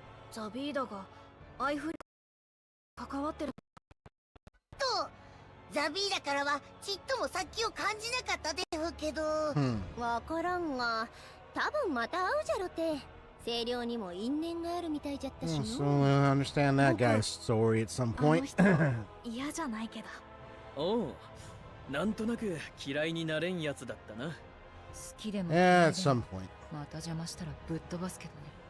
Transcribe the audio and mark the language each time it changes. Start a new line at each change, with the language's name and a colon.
Japanese: ザビーダがアイフリード関わってるとザビーダからはちっとも先を感じなかったでふけど、わからんが多分また会うじゃろて。清涼にも因縁があるみたいじゃったしの。
English: So I understand that guy's story at some point.
Japanese: 嫌じゃないけど。おう、なんとなく嫌いになれんやつだったな。好きでも
English: Yeah, at some point.
Japanese: また邪魔したらぶっ飛ばすけどね。